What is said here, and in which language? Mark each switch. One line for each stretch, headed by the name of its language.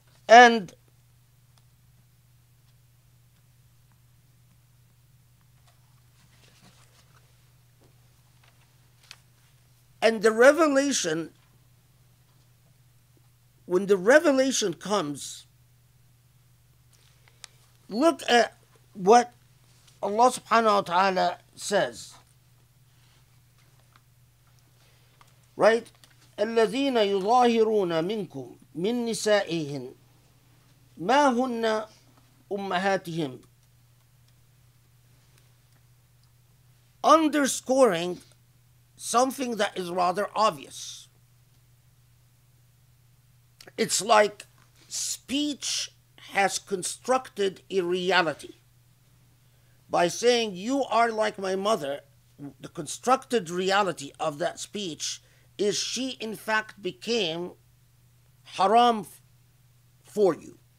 English: And the revelation, when the revelation comes, look at what Allah subhanahu wa ta'ala says, right?
Arabic: الذين يظاهرون منكم من نسائهم ما هن أمهاتهم,
English: underscoring something that is rather obvious. It's like speech has constructed a reality by saying you are like my mother. The constructed reality of that speech is she in fact became haram for you.